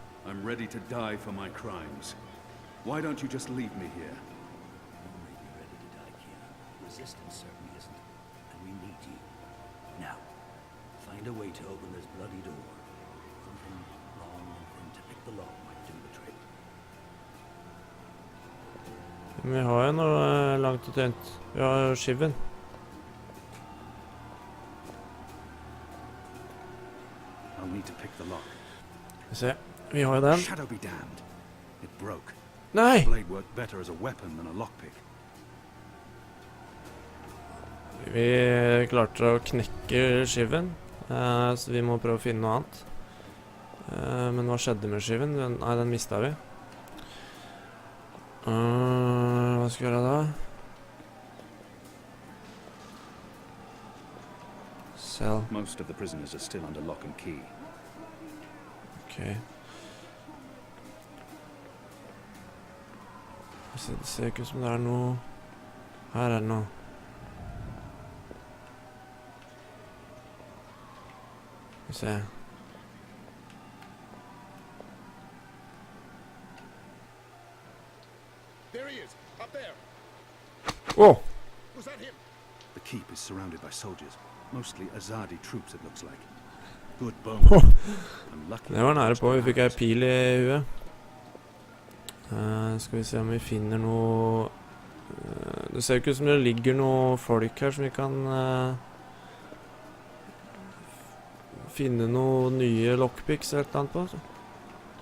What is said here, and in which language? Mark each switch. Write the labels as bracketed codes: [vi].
[en] I'm ready to die for my crimes. Why don't you just leave me here? You may be ready to die, Keanu. Resistance certainly isn't. And we need you. Now, find a way to open this bloody door. Something long and thin to pick the lock might do the trick. [no] Men vi har jo noe langt og tynt. Vi har jo skiven. [en] I'll need to pick the lock. [no] Skal vi se. Vi har jo den. [en] Shadow be damned. It broke. [no] Nei! [en] Blade worked better as a weapon than a lockpick. [no] Vi klarte å knekke skiven, så vi må prøve å finne noe annet. Men hva skjedde med skiven? Nei, den mistet vi. Hva skal vi gjøre da? [en] Sell. Most of the prisoners are still under lock and key. Ok. [no] Det ser ikke ut som det er noe. Her er det noe. Skal vi se. [en] There he is, up there. Åh! Was that him? The keep is surrounded by soldiers, mostly Azadi troops it looks like. Good bone. I'm lucky. [no] Det var nære på, vi fikk ei pil i huet. Skal vi se om vi finner noe. Det ser ikke ut som det ligger noe folk her som vi kan finne noe nye lockpicks eller et eller annet på.